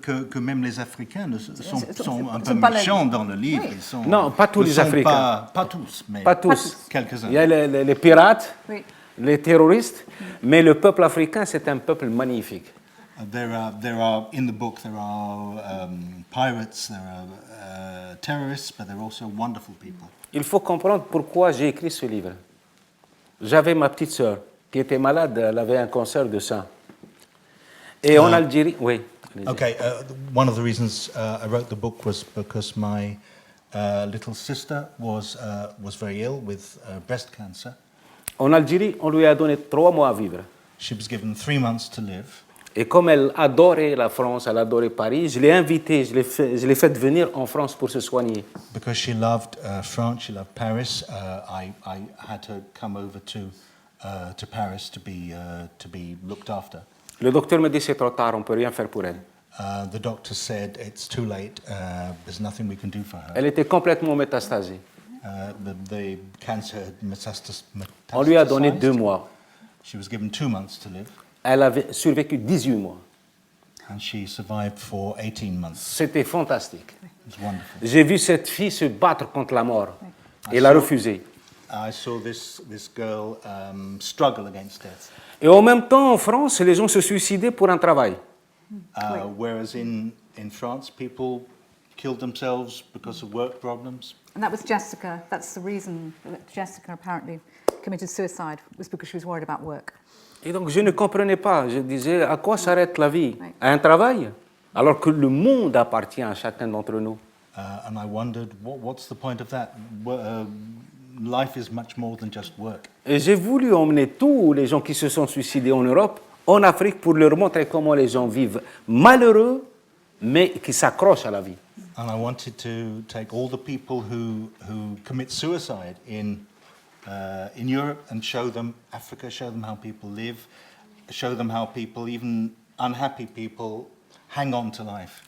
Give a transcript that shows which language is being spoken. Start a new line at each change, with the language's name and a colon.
French: Que même les Africains sont un peu sont pas méchants dans le livre. Ils sont, Non, pas tous les Africains. Pas tous, mais Pas tous. quelques-uns. Il y a les pirates, Oui. les terroristes, mais le peuple africain, c'est un peuple magnifique.
English: There are in the book there are pirates, there are terrorists, but there are also wonderful people.
French: Il faut comprendre pourquoi j'ai écrit ce livre. J'avais ma petite sœur qui était malade, elle avait un cancer de sein. Et en Algérie, oui.
English: Okay, one of the reasons I wrote the book was because my little sister was very ill with breast cancer.
French: En Algérie, on lui a donné 3 mois à vivre.
English: She was given 3 months to live.
French: Et comme elle adorait la France, elle adorait Paris, je l'ai invitée, je l'ai fait venir en France pour se soigner.
English: Because she loved France, she loved Paris, I had her come over to Paris to be looked after.
French: Le docteur me dit c'est trop tard, on ne peut rien faire pour elle.
English: The doctor said it's too late. There's nothing we can do for her.
French: Elle était complètement métastasée.
English: The cancer had metastasized.
French: On lui a donné 2 mois.
English: She was given 2 months to live.
French: Elle avait survécu 18 mois.
English: And she survived for 18 months.
French: C'était fantastique.
English: It was wonderful.
French: J'ai vu cette fille se battre contre la mort. Elle a refusé.
English: I saw this girl struggle against death.
French: Et en même temps, en France, les gens se suicidaient pour un travail.
English: Whereas in France, people killed themselves because of work problems. And that was Jessica. That's the reason that Jessica apparently committed suicide, was because she was worried about work.
French: Et donc, je ne comprenais pas. Je disais, à quoi s'arrête la vie? À un travail? Alors que le monde appartient à chacun d'entre nous.
English: And I wondered, what's the point of that? Life is much more than just work.
French: Et j'ai voulu emmener tous les gens qui se sont suicidés en Europe, en Afrique, pour leur montrer comment les gens vivent malheureux, mais qui s'accrochent à la vie.
English: And I wanted to take all the people who commit suicide in Europe and show them Africa, show them how people live, show them how people, even unhappy people, hang on to life.